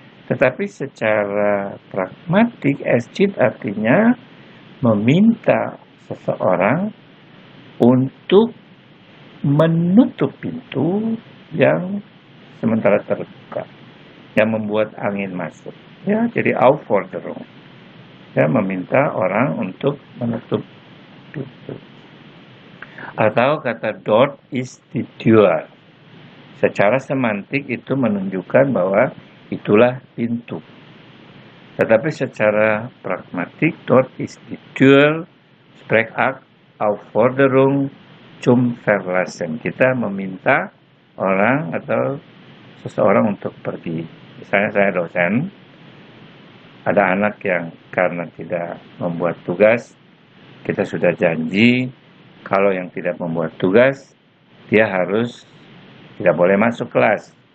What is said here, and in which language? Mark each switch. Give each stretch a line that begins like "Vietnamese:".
Indonesian: Tetapi secara pragmatik, es-cheat artinya meminta seseorang untuk menutup pintu yang sementara terbuka, yang membuat angin masuk. Ya, jadi Aufforderung. Ya, meminta orang untuk menutup pintu. Atau kata
German: dort ist die Tür.
Indonesian: Secara semantik itu menunjukkan bahwa itulah pintu. Tetapi secara pragmatik,
German: dort ist die Tür, Sprechakt, Aufforderung zum Verlassen.
Indonesian: Kita meminta orang atau seseorang untuk pergi. Misalnya saya dosen, ada anak yang karena tidak membuat tugas, kita sudah janji, kalau yang tidak membuat tugas, dia harus tidak boleh masuk kelas.